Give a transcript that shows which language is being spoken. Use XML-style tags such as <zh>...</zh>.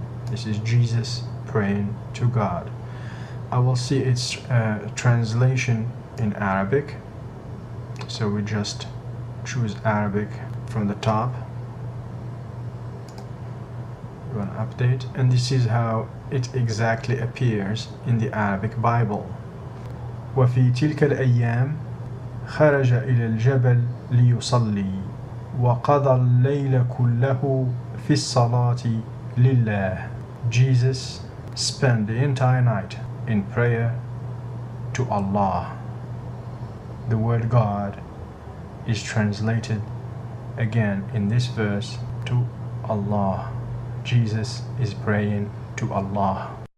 <en>This is Jesus praying to God. I will see its translation in Arabic. So we just choose Arabic from the top. Do an update, and this is how it exactly appears in the Arabic Bible.</en> <ar>وفي تلك الأيام خرج إلى الجبل ليصلي وقضى الليل كله في الصلاة لله.</ar> <en>Jesus spent the entire night in prayer to Allah. The word God is translated again in this verse to Allah. Jesus is praying to Allah.</en>